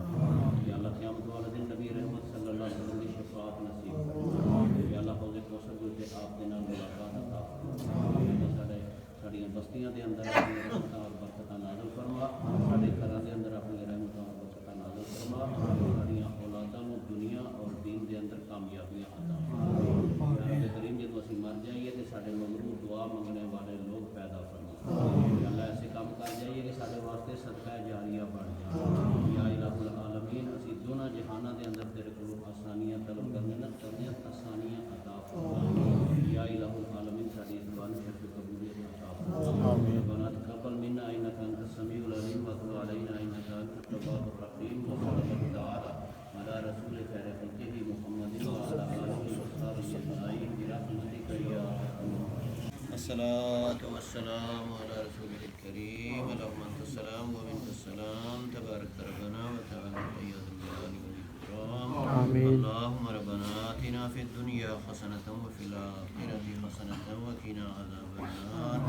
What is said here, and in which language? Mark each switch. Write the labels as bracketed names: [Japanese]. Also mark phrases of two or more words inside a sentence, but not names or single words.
[Urdu] یا اللہ قیامت والے دن نبی رحمت صلی اللہ علیہ وسلم کی شفاعت نصیب فرما. یا اللہ حوض کوثر کے آپ کے نال ملاقات عطا فرما. [Punjabi] ساڈی بستیاں دے اندر اپنی رحمتاں اور برکتاں نازل فرما. ساڈے گھراں دے اندر اپنی رحمتاں اور برکتاں نازل فرما. ساڈیاں اولاداں نوں دنیا اور دین دے اندر کامیابیاں عطا فرما. رب کریم جدوں اسی مر جائیے تے ساڈے مغرور دعا منگنے والے لوگ پیدا فرما. یا اللہ ایسے کام کر جائیے کہ ساڈے واسطے صدقہ جاریہ بن جائے. [Arabic] یا الہ العالمین [Punjabi] اسی دونوں جہاناں دے اندر تیرے کول آسانیاں طلب کرنے نہ چاہتے آسانیاں عطا فرما. [Arabic] یا الہ العالمین [Punjabi] ساڈی زبان شرف قبولیت عطا فرما. [Arabic] ربنا تقبل منا انک انت السمیع العلیم وتب علینا انک انت التواب الرحیم. وصلی اللہ تعالی علی رسول خیر خلقہ محمد وعلی آلہ وصحبہ اجمعین برحمتک یا ارحم الراحمین. الصلاة والسلام على رسول الكريم. اللهم انت السلام ومنك السلام تبارك ربنا وتعالى يا ذا الجلال والإكرام. آمين. اللهم ربنا آتنا في الدنيا حسنة وفي الآخرة حسنة وقنا عذاب النار.